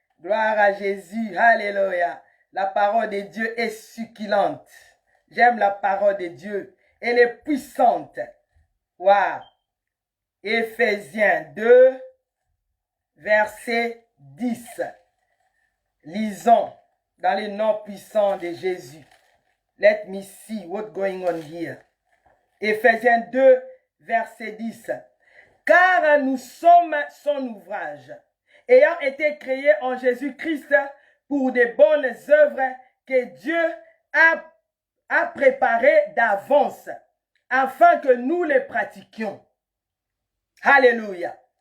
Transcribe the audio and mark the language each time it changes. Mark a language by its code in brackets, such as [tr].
[fr] Gloire à Jésus. Alléluia. La parole de Dieu est succulente. J'aime la parole de Dieu. Elle est puissante. Wow. Éphésiens 2, verset 10. Lisons dans le nom puissant de Jésus. [en] Let me see what's going on here. [fr] Éphésiens 2, verset 10. Car nous sommes son ouvrage, ayant été créés en Jésus-Christ pour de bonnes œuvres que Dieu a préparées d'avance, afin que nous les pratiquions. Alléluia.